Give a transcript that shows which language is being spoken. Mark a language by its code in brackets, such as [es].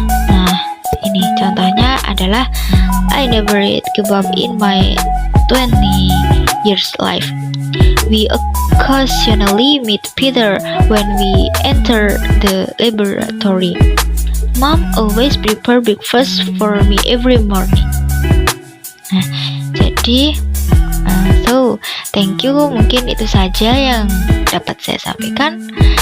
[id] Nah, ini contohnya adalah [en] I never eat kebab in my 20 years life. We occasionally meet Peter when we enter the laboratory. Mom always prepare breakfast for me every morning. [id] Nah, jadi [en] thank you. [id] Mungkin itu saja yang dapat saya sampaikan.